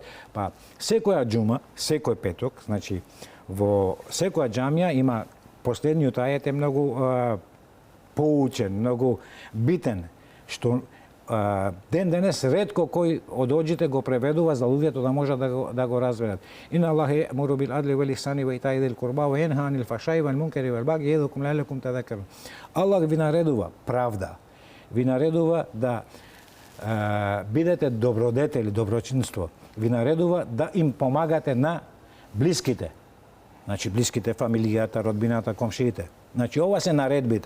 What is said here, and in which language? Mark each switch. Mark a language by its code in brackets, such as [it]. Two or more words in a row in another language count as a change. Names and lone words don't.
[mk] Па секоја џума, секој петок, значи во секоја џамија има последниот ајет е многу поучен, многу битен, што ден денес ретко кој од оџите го преведува за луѓето да можат да го разберат. [ar] إن الله يأمر بالعدل والإحسان وإيتاء ذي القربى وينهى عن الفحشاء والمنكر والبغي يعظكم لعلكم تذكرون. [mk] Аллах ви наредува правда. Ви наредува да бидете добродетели, доброчинство. Ви наредува да им помагате на блиските. Значи блиските, фамилијата, родбината, комшиите. Значи ова се наредбите.